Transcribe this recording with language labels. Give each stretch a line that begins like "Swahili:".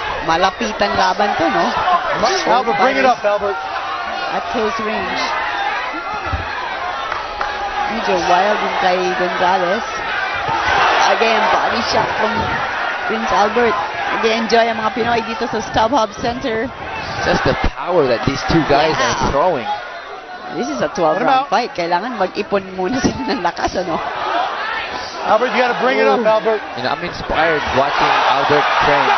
Filipino: Malapitan laban to, no?
English: Albert, bring it up, Albert. At close range.
Filipino: Medyo wild din kay Gonzalez.
English: Again, body shot from Prince Albert.
Filipino: Nag-enjoy ang mga Pinoy dito sa StubHub Center.
English: Just the power that these two guys are throwing. This is a 12-round fight.
Filipino: Kailangan mag-ipon muna sila ng lakas, ano?
English: Albert, you gotta bring it up, Albert. You know, I'm inspired watching Albert train.